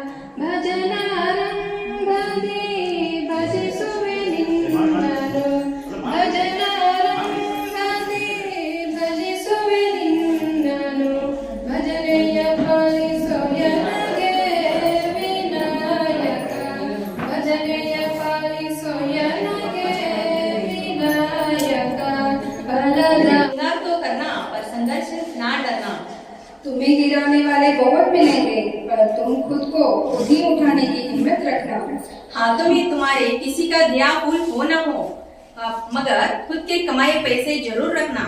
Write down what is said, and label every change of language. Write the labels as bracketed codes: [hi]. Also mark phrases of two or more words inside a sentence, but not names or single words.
[kn] ಭಜನಾರಂಭದಿ ಭಜಿಸುವೆ ನಿನ್ನನು ಭಜನಾರಂಭದಿ ಭಜಿಸುವೆ ನಿನ್ನನು ಭಜನೆಯ ಪಾಲಿಸೋ ನನಗೆ ವಿನಾಯಕ ಭಜನೆಯ ಪಾಲಿಸೋ ನನಗೆ ವಿನಾಯಕ [hi] इंतजार तो करना पर संघर्ष ना डरना। तुम्हें गिराने वाले बहुत मिलेंगे पर तुम खुद को खुद ही उठाने की हिम्मत रखना। हाथों में तुम्हारे किसी का दिया फूल हो न हो, मगर खुद के कमाए पैसे जरूर रखना।